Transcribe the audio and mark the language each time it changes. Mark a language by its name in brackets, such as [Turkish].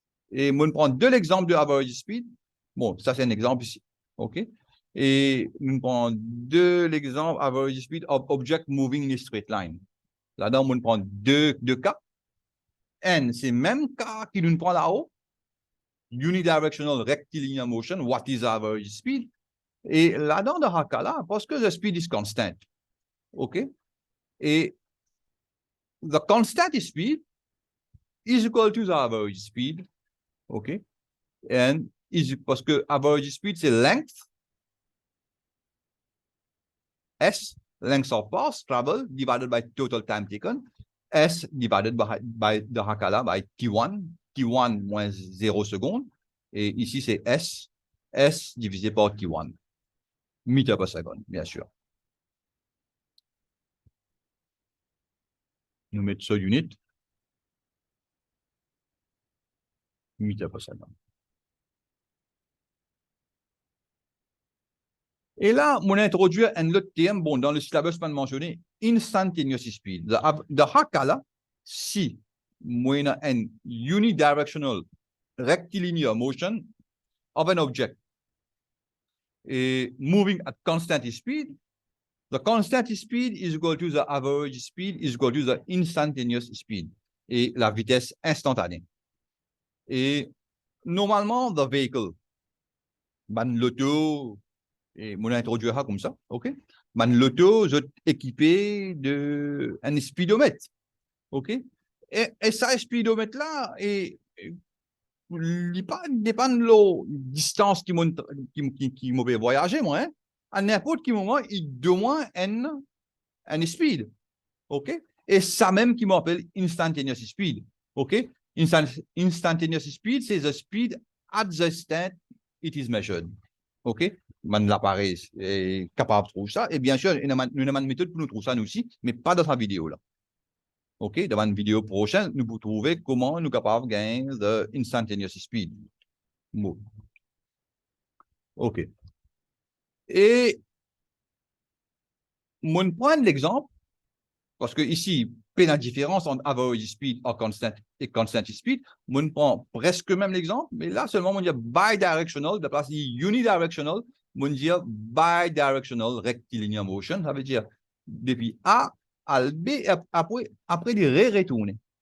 [French] Et moi, je prends deux exemples de average speed. Bon, ça, c'est un exemple ici. OK? Et nous prenons deux exemples [English] average speed of object moving in a straight line. [French] Là-dedans, on prend deux cas. N, c'est même cas qui nous prend là-haut. [English] Unidirectional rectilinear motion, what is average speed? [French] Et là-dedans, dans ce cas-là, parce que [English] the speed is constant. OK? Et the constant speed is equal to the average speed. OK? And [French] parce que [English] average speed, [French] c'est [English] length. S, length of path travel divided by total time taken. S divided by the Hakala by T1. [French] T1 moins 0 secondes. Et ici, c'est S. S divisé par T1. [English] Meter per second, [French] bien sûr. Nous mettons sur unit. [English] Meter per second. [French] Et là, on introduit un autre terme, bon, dans le syllabus pas mentionné, instantaneous speed. [English] De Hakala, [French] si on a un [English] unidirectional rectilinear motion of an object moving at constant speed, the constant speed is equal to the average speed is equal to the instantaneous speed. [French] Et la vitesse instantanée. Et normalement, [English] the vehicle, [French] l'auto, et on introduit ça comme ça, OK? L'auto est équipé d'un speedomètre, OK? Et ça, speedomètre-là, il dépend de la distance qui m'a fait voyager, moi, hein? À n'importe quel moment, il demande un speed, OK? Et ça même qui m'appelle instantaneous speed, OK? [English] Instantaneous speed, [French] c'est [English] the speed at the instant it is measured, OK? [French] L'appareil est capable de trouver ça. Et bien sûr, nous avons une méthode pour nous trouver ça, nous aussi, mais pas dans sa vidéo là. OK? Dans une vidéo prochaine, nous pouvons trouver comment nous sommes capables de gagner [English] the instantaneous speed. [French] OK. Et, je prends l'exemple, parce que ici, la différence entre average speed et constant speed, je prends presque même l'exemple, mais là seulement, on dit bidirectional, de place unidirectional, on dit [English] bidirectional rectilinear motion, [French] ça veut dire depuis A à B, après il retourne.